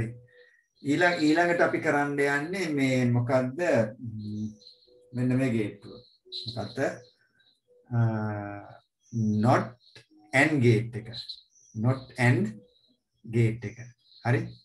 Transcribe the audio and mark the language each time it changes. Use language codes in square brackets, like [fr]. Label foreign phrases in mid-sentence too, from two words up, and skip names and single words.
[si] ඊළඟට අපි කරන්න යන්නේ මේ මොකද්ද? මෙන්න මේ ගේට්ටුව. මොකද්ද? [en] not and gate එක. not and gate එක. හරි.